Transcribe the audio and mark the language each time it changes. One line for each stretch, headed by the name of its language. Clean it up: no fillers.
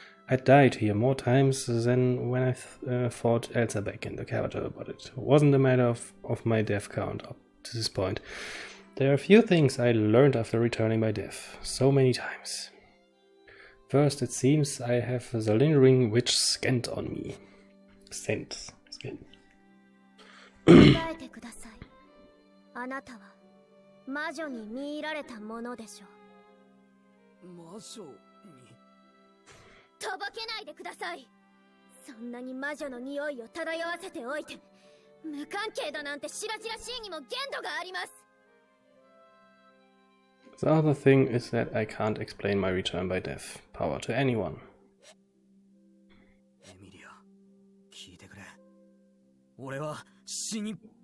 English: I died here more times than when I fought Elsa back in the capital, but it wasn't a matter of my death count up to this point. There are a few things I learned after returning by death, so many times. First, it seems I have the lingering witch scent on me. Scent.
Japanese: 答えてください。あなたは魔女に見入られたものでしょう。魔女に。とぼけないでください。そんなに魔女の匂いを漂わせておいて、無関係だなんて白々しいにも限度があります。
English: The other thing is that I can't explain my return by death power to anyone.
Japanese: エミリア、聞いてくれ。俺は死に。